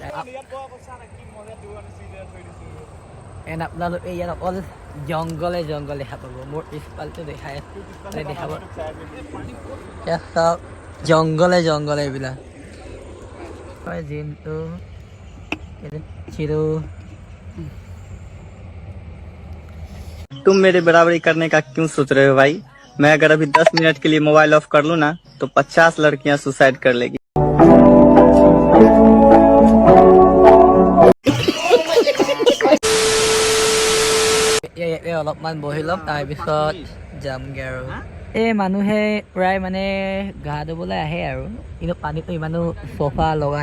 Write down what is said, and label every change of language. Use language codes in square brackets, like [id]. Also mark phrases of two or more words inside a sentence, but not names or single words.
[as] এণ্ড আপোনালোকে ইয়াত অকল জংঘলে দেখা পাব মোৰ পিছফালটো দেখাই দেখাব চাওক জংঘলে এইবিলাক হয় জিমটো চিৰো [hi] तुम मेरे बराबरी करने का क्यों सोच रहे हो भाई मैं अगर अभी 10 मिनट के लिए मोबाइल ऑफ कर लूँ ना तो 50 लड़कियां सुसाइड कर लेगी [as] অলপমান বহি ল'ম তাৰপিছত যামগৈ আৰু এই মানুহে প্ৰায় মানে গা ধুবলৈ আহে আৰু কিন্তু পানীটো ইমানো চফা লগা